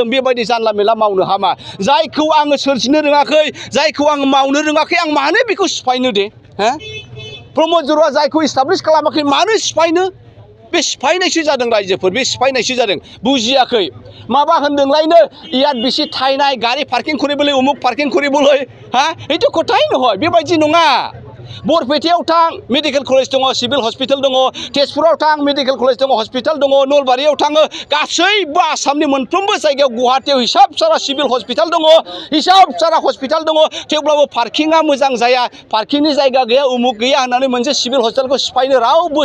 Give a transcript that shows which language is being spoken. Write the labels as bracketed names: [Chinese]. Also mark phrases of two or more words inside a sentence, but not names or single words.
[Bodo] बेबायदि जानला मेला मावनो हामा। जायखौ आङो सोरजिनो रोङाखै, जायखौ आङो मावनो रोङाखै, आं मानो बेखौ सिफायनो दे? प्रमोद बर'आ जायखौ इस्टाब्लिश खालामाखै मानो सिफायनो? बे सिफायनायसो जादों रायजोफोर बे सिफायनायसो जादों बुजियाखै माबा होनदोंलायनो ইয়াত बेसे थायनाय गारि पार्किं কৰিবলৈ उमुक पार्किं কৰিবলৈ हा [Assamese] এইটো কথাই নহয় [Bodo] बेबायदि नङा बरपेटायाव थां मेडिकेल कलेज दङ सिभिल हस्पिटाल दङ तेजपुराव थां मेडिकेल कलेज दङ हस्पिटाल दङ नलबारियाव थाङो गासैबो आसामनि मोनफ्रोमबो जायगायाव गुवाहाटीयाव हिसाब सारा सिभिल हस्पिटाल दङ हिसाब सारा हस्पिटाल दङ थेवब्लाबो पार्किंआ मोजां जाया पार्किंनि जायगा गैया उमुक गैया होननानै मोनसे सिभिल हस्पिटालखौ सिफायनो रावबो